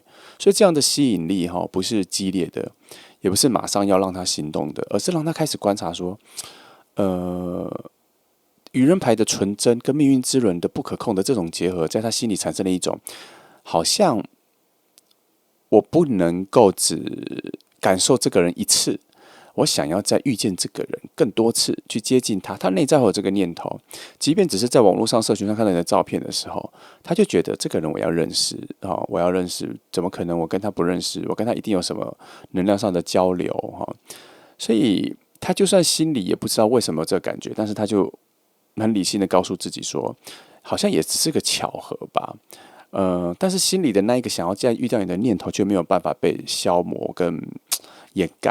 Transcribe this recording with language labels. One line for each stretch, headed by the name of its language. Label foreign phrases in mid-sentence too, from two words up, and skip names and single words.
Chinese: 所以這樣的吸引力不是激烈的，也不是馬上要讓他行動的，而是讓他開始觀察說，愚人牌的純真跟命運之輪的不可控的這種結合，在他心裡產生了一種，好像我不能夠只感受這個人一次，我想要再遇見這個人更多次，去接近他。他內在會有這個念頭，即便只是在網絡上、社群上看到你的照片的時候，他就覺得這個人我要認識我要認識，怎麼可能我跟他不認識？我跟他一定有什麼能量上的交流所以他就算心裡也不知道為什麼有這個感覺，但是他就很理性的告訴自己說，好像也只是個巧合吧。但是心裡的那一個想要再遇到你的念頭，卻沒有辦法被消磨跟掩蓋。